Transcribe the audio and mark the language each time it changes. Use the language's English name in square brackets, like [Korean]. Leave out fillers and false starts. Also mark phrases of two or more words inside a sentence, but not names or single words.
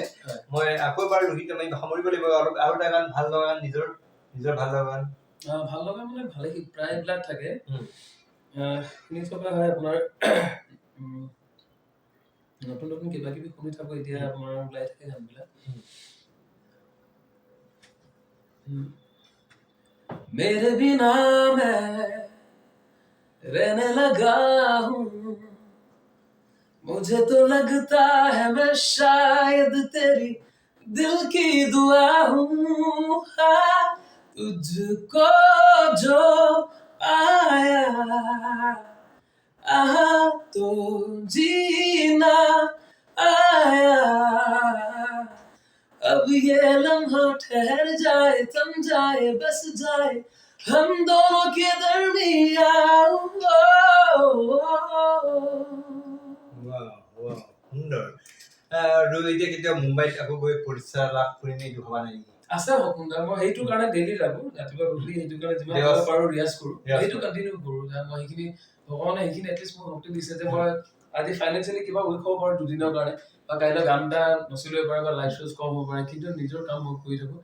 [Assamese] মই আকৌ এবাৰ ৰোহিত আমি সামৰিব লাগিব, আৰু এটা গান ভাল লগা গান, নিজৰ ভাল লগা গান। ভাল লগা মানে ভালে প্ৰায়বিলাক থাকে, শুনি থকা হয় আপোনাৰ নতুন নতুন কিবা কিবি শুনি থাকো এতিয়া আপোনাৰ ওলাই থাকে গানবিলাক। [Hindi] मेरे बिना मैं रहने लगा हूँ, मुझे तो लगता है मैं शायद तेरी दिल की दुआ हूँ। तुझको जो आया तो जीना आया, अब ये लम्हा ठहर जाए, थम जाए, बस जाए हम दोनों के दरमिया। [Assamese] সুন্দৰ। ৰোহিতে কেতিয়া মুম্বাইত আকৌ গৈ প্ৰতিষ্ঠা লাভ কৰিম এইটো ভবা নাই নেকি? আছে সপোন, মই সেইটো কাৰণে ডেইলি লাগো, ৰাতিপুৱা গধূলি সেইটো কাৰণে যিমান পাৰো ৰিয়াজ কৰো, সেইটো কণ্টিনিউ কৰো। মই সেইখিনি ভগৱানে সেইখিনি এটলিষ্ট মোক শক্তি দিছে যে মই আজি ফাইনেন্সিয়েলি কিবা উইক হ'ব পাৰো দুদিনৰ কাৰণে, বা কাইলৈ গান এটা নচলিব পাৰে বা [English] live shows [Assamese] কম হ'ব পাৰে, কিন্তু নিজৰ কাম মই কৰি থাকো।